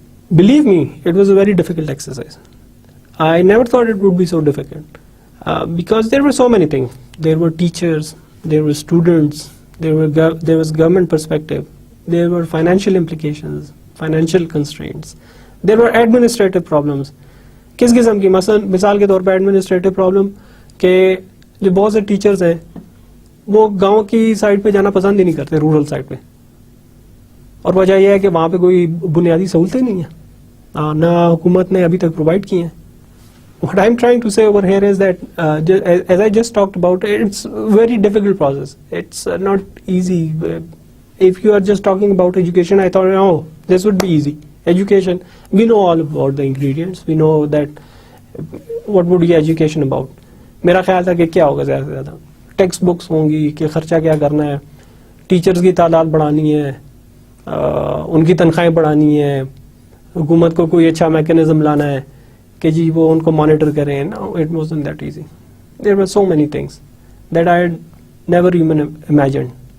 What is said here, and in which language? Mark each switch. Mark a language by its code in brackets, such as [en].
[en] Believe me, it was a very difficult exercise. I never thought it would be so difficult because there were so many things. There were teachers, there were students, there was government perspective, there were financial implications, financial constraints, there were administrative problems. [ur] کس قسم کی؟ مثال کے طور پہ administrative problem کہ جو بہت سے ٹیچرز ہیں وہ گاؤں کی سائڈ پہ جانا پسند ہی نہیں کرتے, رورل سائڈ پہ, اور وجہ یہ ہے کہ وہاں پہ کوئی بنیادی سہولتیں نہیں ہیں, نہ حکومت نے ابھی تک پرووائڈ کی ہیں. [en] What I'm trying to say over here is that as I just talked about, it's a very difficult process. It's not easy. If you are just talking about education, I thought, oh, this would be easy. Education, we know all about the ingredients. We know that what would be education about. [ur] میرا خیال تھا کہ کیا ہوگا زیادہ سے زیادہ text books ہوں گی, کہ خرچہ کیا کرنا ہے, ٹیچرز کی تعداد بڑھانی ہے, ان کی تنخواہیں بڑھانی ہے, حکومت کو کوئی اچھا میکینزم لانا ہے کہ جی وہ ان کو مانیٹر کریں. [en] No, it wasn't that easy. There were so many things that I had never even imagined.